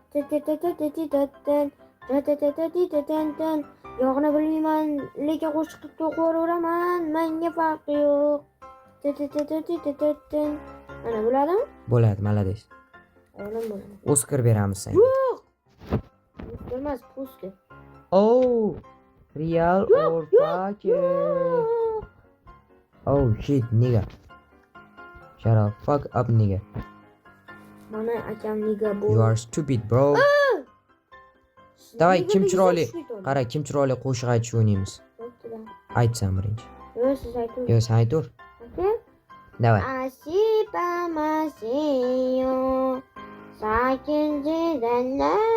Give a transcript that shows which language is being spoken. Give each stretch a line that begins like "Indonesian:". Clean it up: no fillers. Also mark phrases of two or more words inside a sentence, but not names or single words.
Uzbek: Yo'qni bilmayman, lekin qo'shiq to'qiyveraman. Menga farqi yo'q. Mana bo'ladimi? Bo'ladi, malades. Olam bo'ladi. Oskar beramiz senga. Yo'q. Emas, puska.
English: Oh, real or fake?
Uzbek: Yo'q.
English: Oh shit, nigga. Shut up, fuck up, nigga.
Uzbek: Mana akam nega bu?
English: You are stupid, bro.
Uzbek: Davay, kim chiroyli? Qara, kim chiroyli qo'shiq aytishni o'ynaymiz. Aytsan birinchi. Yo'q, siz ayting. Yo, sen aytur. Aka? Davay. Asipa masiyo sakinjidanna.